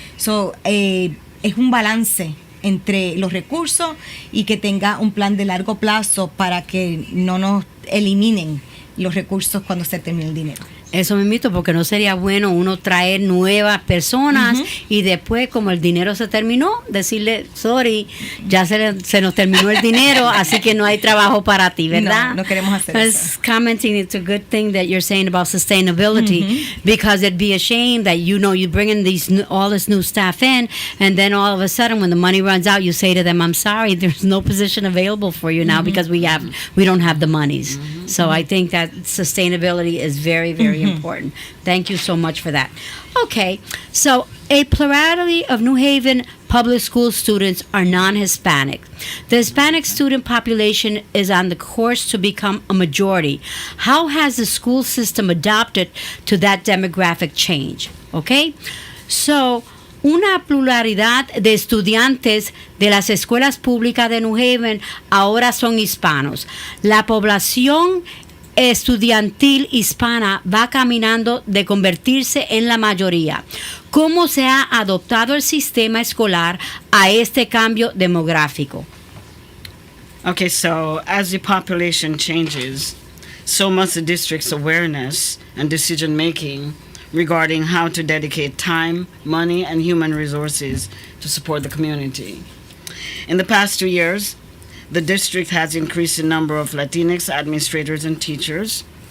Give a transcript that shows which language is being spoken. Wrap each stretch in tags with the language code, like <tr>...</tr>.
<es>Es un balance entre los recursos y que tenga un plan de largo plazo para que no nos eliminen los recursos cuando se termine el dinero. Eso me invito, porque no sería bueno uno traer nuevas personas y después, como el dinero se terminó, decirle, sorry, ya se nos terminó el dinero, así que no hay trabajo para ti, ¿verdad? No queremos hacer eso.</es> <en>Commenting, it's a good thing that you're saying about sustainability, because it'd be a shame that you bring in all this new staff in, and then all of a sudden when the money runs out, you say to them, I'm sorry, there's no position available for you now because we don't have the monies. So I think that sustainability is very, very important. Thank you so much for that. Okay, so a plurality of New Haven public school students are non-Hispanic. The Hispanic student population is on the course to become a majority. How has the school system adapted to that demographic change?</en> <es>Okay, so una pluralidad de estudiantes de las escuelas públicas de New Haven ahora son hispanos. La población estudiantil hispana va caminando de convertirse en la mayoría. ¿Cómo se ha adoptado el sistema escolar a este cambio demográfico?</es> <en>Okay, so as the population changes, so must the district's awareness and decision making regarding how to dedicate time, money, and human resources to support the community. In the past 2 years, the district has increased the number of Latinx administrators and teachers.</en>